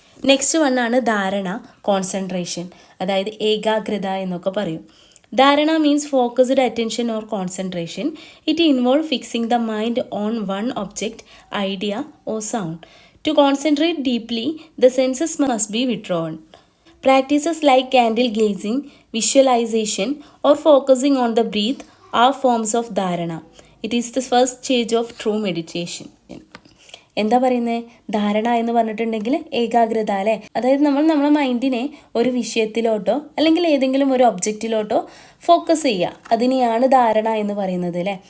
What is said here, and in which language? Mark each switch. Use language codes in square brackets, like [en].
[ml] Next വണ്ണാണ് ധാരണ, concentration, അതായത് ഏകാഗ്രത എന്നൊക്കെ പറയും. [en] Dharana means focused attention or concentration. It involve fixing the mind on one object, idea or sound. To concentrate deeply the senses must be withdrawn. Practices like candle gazing, visualization or focusing on the breath are forms of dharana. It is the first stage of true meditation. [ml] എന്താ പറയുന്നത്, ധാരണ എന്ന് പറഞ്ഞിട്ടുണ്ടെങ്കിൽ ഏകാഗ്രത അല്ലേ. അതായത് നമ്മളെ മൈൻഡിനെ ഒരു വിഷയത്തിലോട്ടോ അല്ലെങ്കിൽ ഏതെങ്കിലും ഒരു ഒബ്ജക്റ്റിലോട്ടോ ഫോക്കസ് ചെയ്യുക, അതിനെയാണ് ധാരണ എന്ന് പറയുന്നത് അല്ലേ.